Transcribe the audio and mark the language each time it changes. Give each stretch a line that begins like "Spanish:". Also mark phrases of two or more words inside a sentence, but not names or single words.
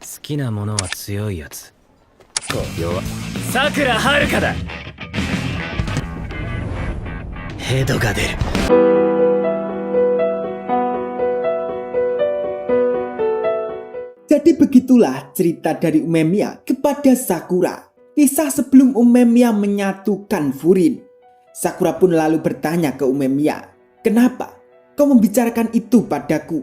Japanese: きなものは強いやつ。弱。さくらはるかだ。ヘドが出る。
Indonesian: Jadi begitulah cerita dari Umemiya kepada Sakura. Kisah sebelum Umemiya menyatukan Furin. Sakura pun lalu bertanya ke Umemiya, "Kenapa kau membicarakan itu padaku?"